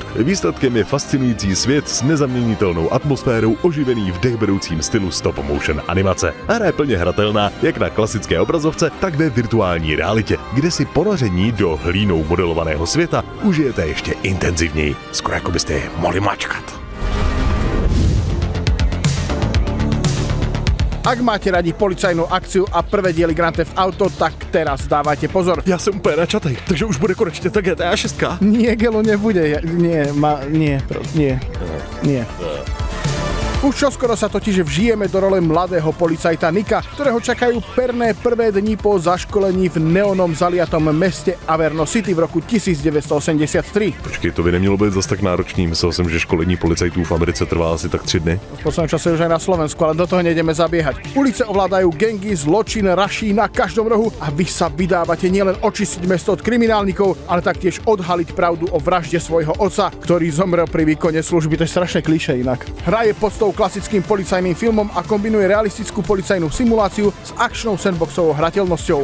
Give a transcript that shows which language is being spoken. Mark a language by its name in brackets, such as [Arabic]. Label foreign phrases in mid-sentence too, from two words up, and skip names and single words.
[Czech] Výsledkem je fascinující svět s nezaměnitelnou atmosférou oživený v dechberoucím stylu stop motion animace. Hra je plně hratelná jak na klasické obrazovce, tak ve virtuální realitě, kde si ponoření do hlínou modelovaného světa užijete ještě intenzivněji. Skoro jako byste je mohli mačkat. [Slovak] Ak máte radi policajnú akciu a prvé diely Grand Theft Auto, tak teraz dávajte pozor. [Czech] Já jsem úplně načatej, takže už bude konečně ta GTA 6. [Slovak] Nie, Gelo, nebude. Nie. Už čoskoro sa totiž vžijeme do role mladého policajta Nika, ktorého čakajú perné prvé dni po zaškolení v neonom zaliatom meste Averno City v roku 1983. [Czech] Počkej, to by nemělo být zas tak náročný. Myslel jsem, že školení policajtů v Americe trvá asi tak 3 dny. [Slovak] V poslednom čase už aj na Slovensku, ale do toho nejdeme zabiehať. Ulice ovládajú gangy, zločin raší na každom rohu a vy sa vydávate nielen očistiť mesto od kriminálnikov, ale taktiež odhaliť pravdu o vražde svojho otca, ktorý zomrel pri výkone služby. To je strašné klišé inak. Hra je podstou prvkou klasickým policajným filmom a kombinuje realistickú policajnú simuláciu s akčnou sandboxovou hrateľnosťou.